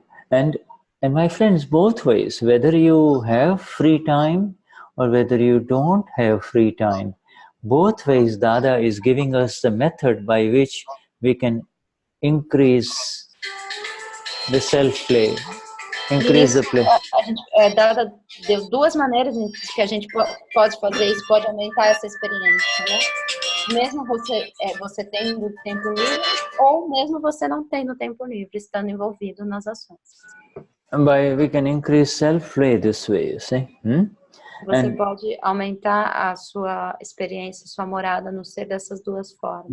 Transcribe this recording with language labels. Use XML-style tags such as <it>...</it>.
<en>And my friends, both ways, whether you have free time or whether you don't have free time, both ways Dada is giving us the method by which we can increase the self-play, increase the play.</en> <pt>Dada deu duas maneiras que a gente pode fazer isso, pode aumentar essa experiência, né? Mesmo você tendo tempo livre, ou mesmo você não tendo tempo livre, estando envolvido nas ações.</pt> <en>We can increase self-play this way, you see.</en> <pt>Você pode aumentar a sua experiência, sua morada no ser dessas duas formas.</pt>